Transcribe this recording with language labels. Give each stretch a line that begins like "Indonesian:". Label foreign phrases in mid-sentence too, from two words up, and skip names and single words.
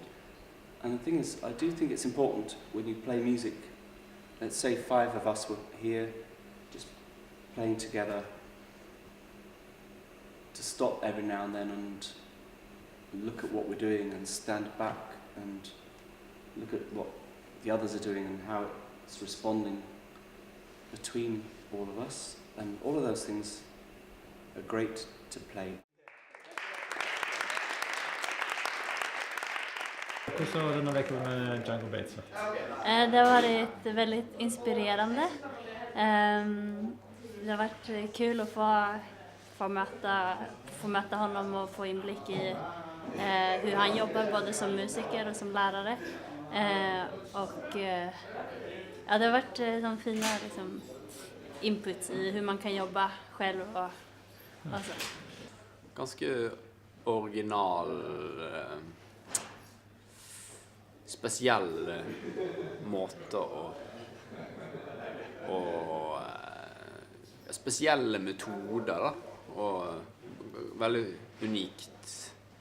English: And the thing is, I do think it's important when you play music, let's say 5 of us were here, just playing together, to stop every now and then and look at what we're doing and stand back and look at what the others are doing and how it's responding between all of us. And all of those things are great to play.
Norwegian: Hvordan var denne veckan med Django Bates?
Swedish: Det har varit väldigt inspirerande. Det har varit kul att få möta honom och få inblick i hur han jobbar både som musiker och som lärare. Ja, det har varit som fina liksom, input i hur man kan jobba själv och så.
Norwegian: Ganske original, spesiell måte og spesielle metoder da, og veldig unikt.